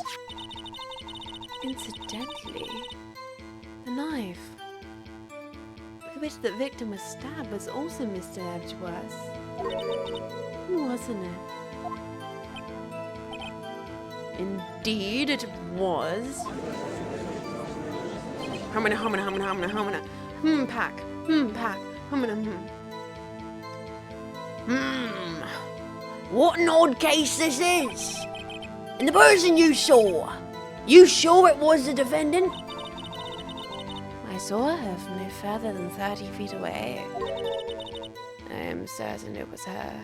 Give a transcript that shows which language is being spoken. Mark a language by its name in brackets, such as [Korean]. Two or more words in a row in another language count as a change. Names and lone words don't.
[English] Incidentally, the knife with which the victim was stabbed was also Mr. Edgeworth's. Wasn't it? Indeed, it was. Humana, humana, humana, humana, humana. Pack, pack, humana, What an odd case this is. And the person you saw, you sure it was the defendant? I saw her from no further than 30 feet away. I am certain it was her.